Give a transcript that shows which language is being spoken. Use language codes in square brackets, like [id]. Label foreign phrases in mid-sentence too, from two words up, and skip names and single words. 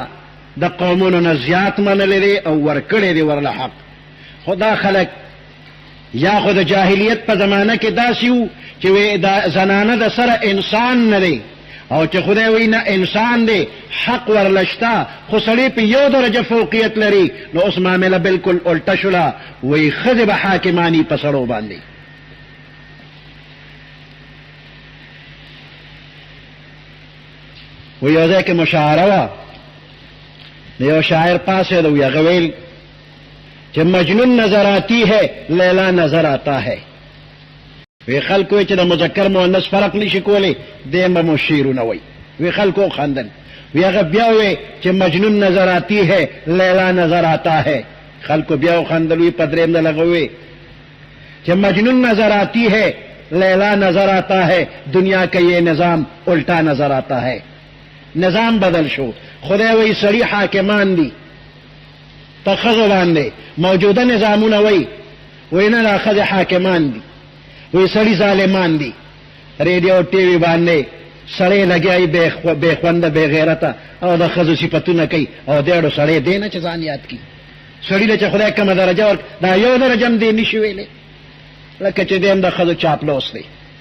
[ps] د قومونو نه زیات منلی دی او ورکړی دی ورله حق خو دا خلک یا خو د جاهلیت په زمانه کې داسې وو چې دا زنانه د سره انسان نه دی او چې خدای وایي نه انسان دی حق ورله شته خو سړی په یو درجه فوقیت لري نو اوس معامله بالکل الټه شوله وایي ښځې به حاکماني په سړو باندې و یو ځای کې مشاعره وه یو شاعر پاسید وی هغه ویل چې [ur] مجنون نظر آتی ہے لیلا نظر آتا ہے [ps] وی خلکو چې د مذکر مؤنث فرق نشي کولی دیم به مو شعرونه وی وی خلکو خندل وی هغه بیا وی چې [ur] مجنون نظر آتی ہے لیلا نظر آتا ہے [ps] خلکو بیا خندل وی په درېیم ځل هغه وی چې [ur] مجنون نظر آتی ہے لیلا نظر آتا ہے دنیا کا یہ نظام الٹا نظر آتا ہے [ps] نظام بدل شو خدای وی سړي حاکمان دي په ښځو باندې موجوده نظامونه وی نه دا ښځې حاکمان دي وی سړي ظالمان دي [en] radio TV [ps] باندې سړی لګیایي بې خونده بې غیرته او د ښځو صفتونه کوي او دیړو سړی دی نه چې ځان یاد کړي سړي له چې خدای کومه درجه ورک دا یو درجه هم دی نشي ویلی لکه چې دی هم د ښځو چاپلوس دی